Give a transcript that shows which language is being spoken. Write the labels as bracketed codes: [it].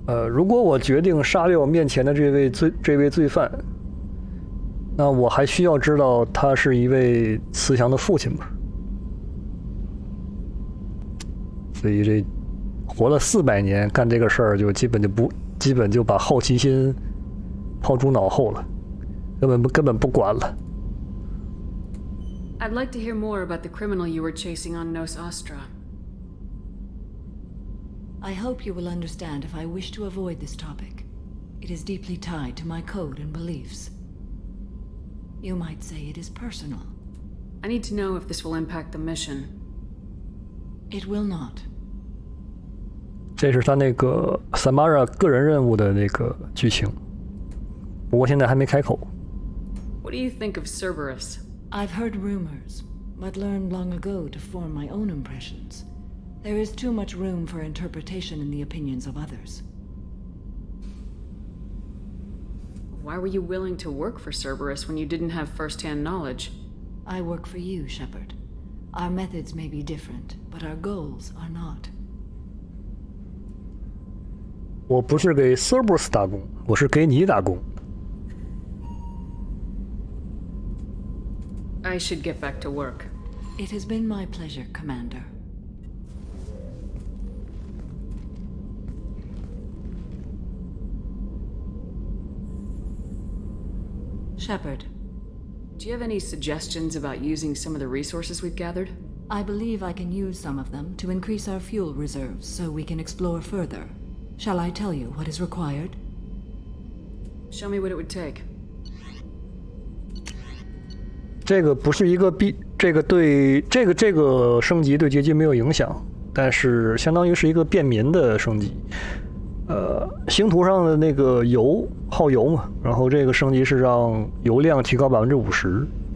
[zh] 如果我决定杀掉面前的这位罪犯，那我还需要知道他是一位慈祥的父亲吗？所以这活了400年干这个事儿，就基本就把好奇心抛诸脑后了，根本不管了。 [en] I'd like to hear more about the criminal you were chasing on Nos Astra. I hope you will understand if I wish to avoid this topic. It is deeply tied to my code and beliefs. You might say it is personal. I need to know if this will impact the mission. It will not. [zh] 这是他那个 Samara 个人任务的那个剧情，不过现在还没开口。 [en] What do you think of Cerberus? I've heard rumors, but learned long ago to form my own impressions. There is too much room for interpretation in the opinions of others. Why were you willing to work for Cerberus when you didn't have first-hand knowledge? I work for you, Shepard. Our methods may be different, but our goals are not. [zh] 我不是给 Cerberus 打工，我是给你打工。 [en] I should get back to work. It has been my pleasure, Commander. Shepard. Do you have any suggestions about using some of the resources we've gathered? I believe I can use some of them to increase our fuel reserves so we can explore further. Shall I tell you what is required? Show me what it would take. [zh] 这个不是一个这个对这个升级对结局没有影响，但是相当于是一个便民的升级。星图上的那个耗油嘛，然后这个升级是让油量提高50%。